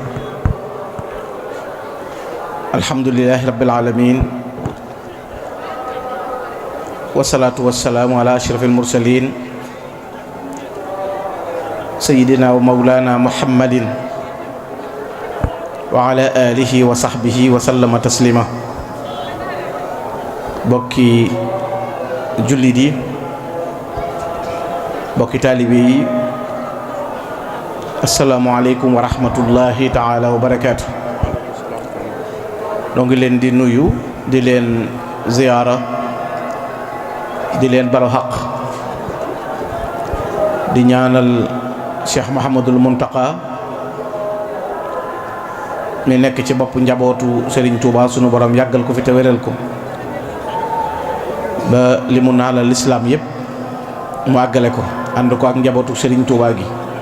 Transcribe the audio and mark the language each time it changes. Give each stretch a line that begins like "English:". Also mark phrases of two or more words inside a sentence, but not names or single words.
Arabic: الحمد لله رب العالمين، والصلاة والسلام على أشرف المرسلين سيدنا ومولانا محمد وعلى آله وصحبه وسلم تسليما.
Wolof: bokki jullit yi, bokki taalibe yi,
Arabic: السلام عليكم ورحمة الله تعالى وبركاته.
Wolof: donc leen di nuyu, di leen ziyaara, di leen balu xaq, di ñaanal Cheikh Mouhamadul Muntaqa mi nekk ci bopp njabootu Serigne Touba, sunu borom yàggal ko fi te wéral ko ba li mu naalal lislaam yépp mu àggale ko, ànd ko ak njabootu Serigne Touba gi.